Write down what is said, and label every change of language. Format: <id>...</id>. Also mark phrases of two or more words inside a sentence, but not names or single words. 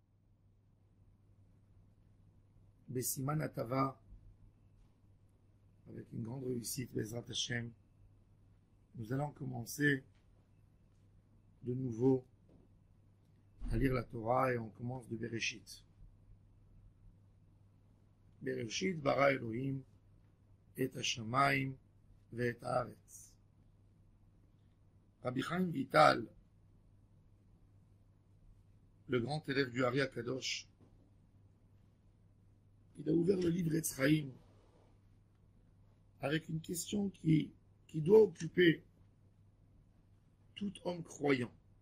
<he>בסימן טובה,</he> <fr>avec une grande réussite,</fr> <he>בעזרת השם,</he> <fr>nous allons commencer de nouveau à lire la Torah et on commence de Bereshit.</fr> <he>בראשית ברא אלהים את השמים ואת הארץ.</he> <fr>Rabbi Chaim Vital, le grand élève du Ari Akadosh, il a ouvert le livre Etz Chaim avec une question qui doit occuper tout homme croyant.</fr>